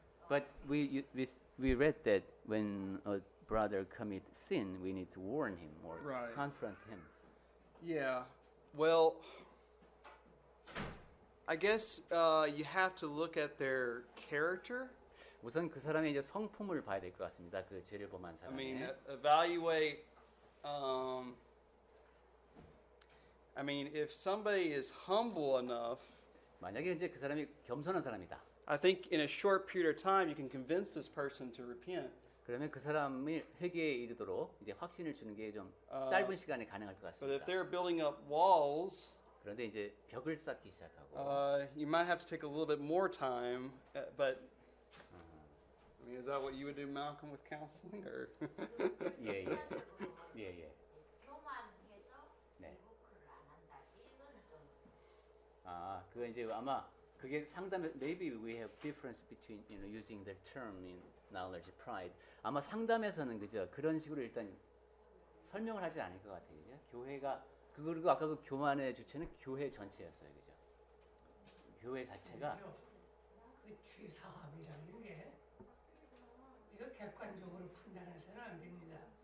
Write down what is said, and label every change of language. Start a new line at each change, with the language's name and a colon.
English: But we read that when a brother commit sin, we need to warn him or Right. confront him. Yeah. Well, I guess you have to look at their character.
Korean: 우선 그 사람의 이제 성품을 봐야 될 것 같습니다. 그 죄를 범한
English: I mean,
Korean: 사람의.
English: evaluate. I mean, if somebody is humble enough,
Korean: 만약에 이제 그 사람이 겸손한 사람이다.
English: I think in a short period of time you can convince this person to repent.
Korean: 그러면 그 사람이 회개에 이르도록 이제 확신을 주는 게 좀 아. 짧은 시간에 가능할 것
English: But if
Korean: 같습니다.
English: they're building up walls,
Korean: 그런데 이제 벽을 쌓기 시작하고
English: you might have to take a little bit more time. But I mean, is that what you would do, Malcolm, with counseling, or?
Korean: 예, 예. 예, 예. 교만해서 네. 리부크를 안 한다. 이거는 좀 아, 그거 이제 아마 그게 상담에
English: maybe we have difference between using the term in knowledge pride.
Korean: 아마 상담에서는 그죠 그런 식으로 일단 설명을 하지 않을 것 같아요. 그죠? 교회가 그리고 아까 그 교만의 주체는 교회 전체였어요. 그죠? 교회 자체가 그 죄사함이라는 게 이거 객관적으로 판단해서는 안 됩니다.